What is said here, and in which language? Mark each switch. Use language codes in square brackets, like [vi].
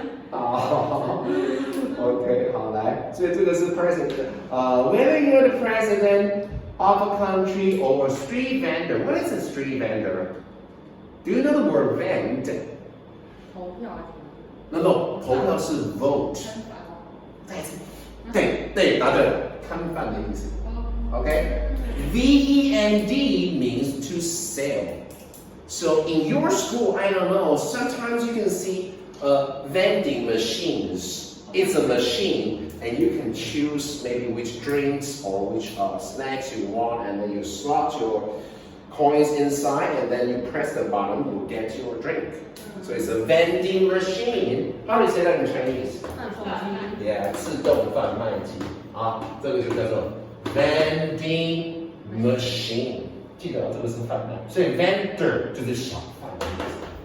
[zh] 好 ，OK， 好来，所以这个是 president。 [en] Whether you're the president of a country or a street vendor, what is a street vendor? Do you know the word vend? [zh] 投票。 [en] No， [zh] 投票是 vote。对，答对了，摊贩的意思。 [en] OK，VEND means to sell. So in your school, I don't know, sometimes you can see vending machines. It's a machine, and you can choose maybe which drinks or which snacks you want, and then you slot your coins inside, and then you press the button, you get your drink. So it's a vending machine. How do you say that in Chinese? [zh] Yeah, 自动贩卖机啊，这个就叫做 vending machine。记得这个是贩卖，所以 vendor 就是小贩的意思。